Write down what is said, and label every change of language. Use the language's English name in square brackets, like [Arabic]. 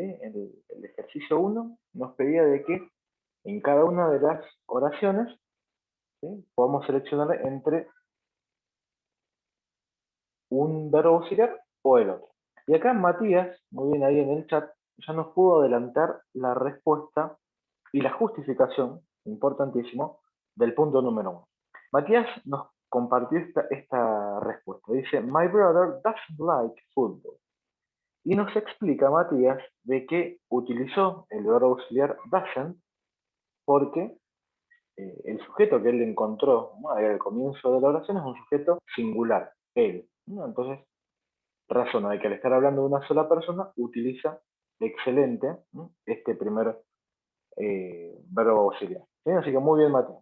[Spanish] El ejercicio 1 nos pedía de que en cada una de las oraciones, ¿sí?, podamos seleccionar entre un verbo auxiliar o el otro. Y acá Matías, muy bien ahí en el chat, ya nos pudo adelantar la respuesta y la justificación, importantísimo, del punto número 1. Matías nos compartió esta respuesta. Dice, [English] my brother doesn't like football. [Spanish] Y nos explica Matías de que utilizó el verbo auxiliar doesn't porque el sujeto que él encontró, ¿no?, al comienzo de la oración es un sujeto singular, él, ¿no? Entonces razona de que al estar hablando de una sola persona utiliza excelente, ¿no?, este primer verbo auxiliar, ¿sí? Así que muy bien, Matías.